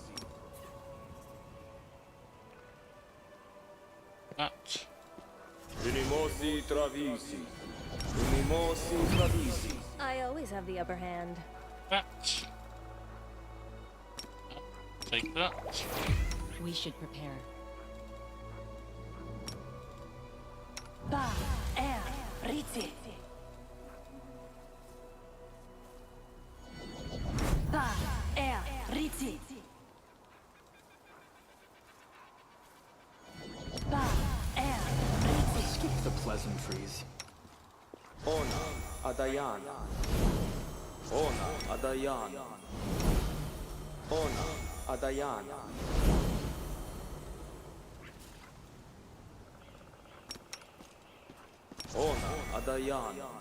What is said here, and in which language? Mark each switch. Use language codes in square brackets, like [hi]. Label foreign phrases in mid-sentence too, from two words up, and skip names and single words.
[en] That. Unimosi Travisi. Unimosi Travisi. I always have the upper hand. That. Take that. We should prepare. Ba, er, riti. Ba, er, riti. Ba, er, riti. Skip the pleasantries. Ona Adayan. Ona Adayan. Ona Adayan. Ona Adayan.